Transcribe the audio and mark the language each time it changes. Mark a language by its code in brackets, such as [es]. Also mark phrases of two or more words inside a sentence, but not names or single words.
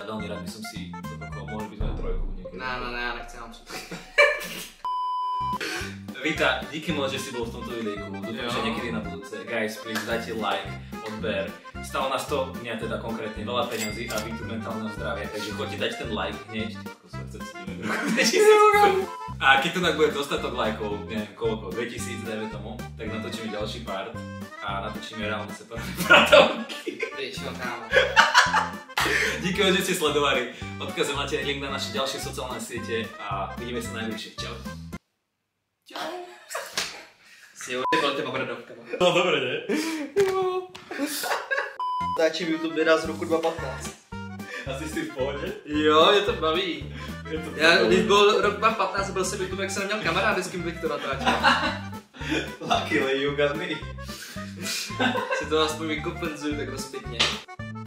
[sk] Veľmi rád by som si to takové, mohli by sme trojku niekedy. [cs] Ne, já nechci napřed. [sk] Vita, díky moc, že si bol v tomto videjku. Dúfam, že niekedy na budúce. [en] Guys, please [sk] dajte like, odber. Stalo nás to, mňa teda konkrétne, veľa peňazí a Vitu mentálneho zdravia, takže choďte dať ten like hneď. A keď to tak bude dostatok lajkov, neviem koľko, 2000, dajme tomu, tak natočíme ďalší part a natočíme reálne Separové bradavky. [cs] Většinou kámo. [sk] Díky moc, že ste sledovali. Odkazujem máte link na naše ďalšie sociálne siete a vidíme sa najbližšie. Čau. Čau. [cs] Si ujebal těma bradavkama. [sk] No dobre, ne? [cs] Táčím YouTube videa z roku 2015. Asi si v pohodě? Jo, mě to baví. Já, když byl rok 2015, byl jsem YouTube, jak jsem neměl kamarády, s kým bych to natáčel. [en] Luckily you got me. [cs] Si to aspoň vykompenzuju takhle zpětně.